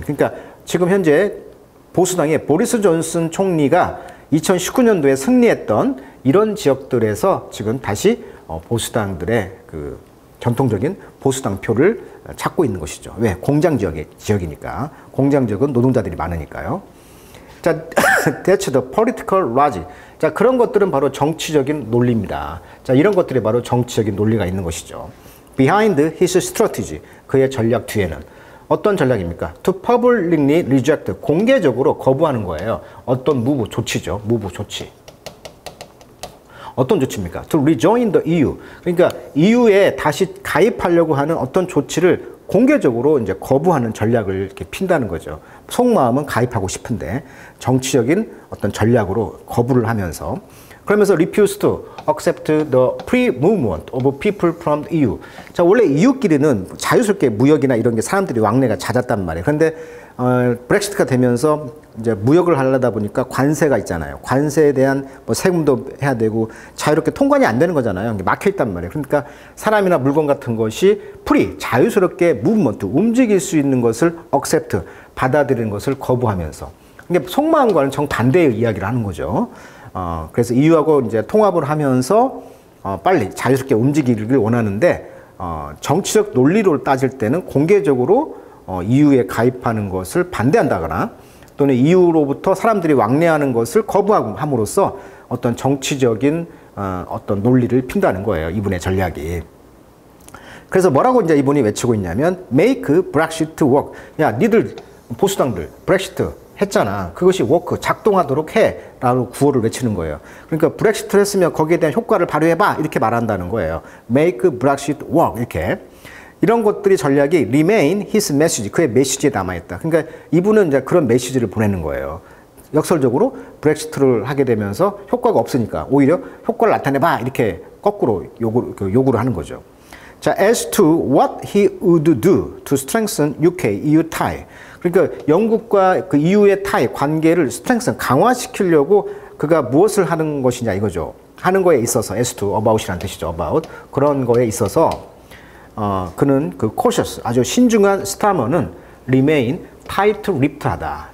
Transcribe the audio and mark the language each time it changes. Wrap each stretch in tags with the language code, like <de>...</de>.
<ko>그러니까 지금 현재 보수당의 보리스 존슨 총리가 2019년도에 승리했던 이런 지역들에서 지금 다시 보수당들의 그 전통적인 보수당 표를 찾고 있는 것이죠. 왜? 공장 지역이니까. 공장 지역은 노동자들이 많으니까요.</ko> <en>자, that's the political logic.</en> <ko>자, 그런 것들은 바로 정치적인 논리입니다. 자, 이런 것들이 바로 정치적인 논리가 있는 것이죠.</ko> <en>Behind his strategy,</en> <ko>그의 전략 뒤에는 어떤 전략입니까?</ko> <en>To publicly reject,</en> <ko>공개적으로 거부하는 거예요. 어떤 move, 조치죠. move, 조치. 어떤 조치입니까?</ko> <en>To rejoin the EU.</en> <ko>그러니까 EU에 다시 가입하려고 하는 어떤 조치를 공개적으로 이제 거부하는 전략을 이렇게 핀다는 거죠. 속마음은 가입하고 싶은데 정치적인 어떤 전략으로 거부를 하면서, 그러면서</ko> <en>refuse to accept the free movement of people from the EU.</en> <ko>자, 원래 EU끼리는 자유스럽게 무역이나 이런 게 사람들이 왕래가 잦았단 말이에요. 그런데 브렉시트가 되면서 이제 무역을 하려다 보니까 관세가 있잖아요. 관세에 대한 뭐 세금도 해야 되고 자유롭게 통관이 안 되는 거잖아요. 막혀 있단 말이에요. 그러니까 사람이나 물건 같은 것이 프리, 자유스럽게 무브먼트, 움직일 수 있는 것을 accept, 받아들이는 것을 거부하면서. 그러니까 속마음과는 정반대의 이야기를 하는 거죠. 그래서 EU하고 이제 통합을 하면서 빨리 자유스럽게 움직이기를 원하는데 정치적 논리로 따질 때는 공개적으로 EU에 가입하는 것을 반대한다거나 또는 EU로부터 사람들이 왕래하는 것을 거부함으로써 어떤 정치적인 어떤 논리를 핀다는 거예요. 이분의 전략이. 그래서 뭐라고 이제 이분이 외치고 있냐면</ko> <en>make Brexit work.</en> <ko>야, 니들 보수당들 브렉시트 했잖아. 그것이 워크, 작동하도록 해 라고 구호를 외치는 거예요. 그러니까 브렉시트를 했으면 거기에 대한 효과를 발휘해봐 이렇게 말한다는 거예요.</ko> <en>make Brexit work 이렇게.</en> <ko>이런 것들이 전략이</ko> <en>remain his message,</en> <ko>그의 메시지에 남아있다. 그러니까 이분은 이제 그런 메시지를 보내는 거예요. 역설적으로 브렉시트를 하게 되면서 효과가 없으니까 오히려 효과를 나타내봐 이렇게 거꾸로 요구를 하는 거죠.</ko> <en>자, as to what he would do to strengthen UK-EU tie.</en> <ko>그러니까 영국과 그 EU의 tie 관계를 strengthen, 강화시키려고 그가 무엇을 하는 것이냐 이거죠. 하는 거에 있어서 as to, about이라는 뜻이죠. about. 그런 거에 있어서 그는 그 cautious, 아주 신중한 스타머는</ko> <en>remain tight-lipped하다.</en>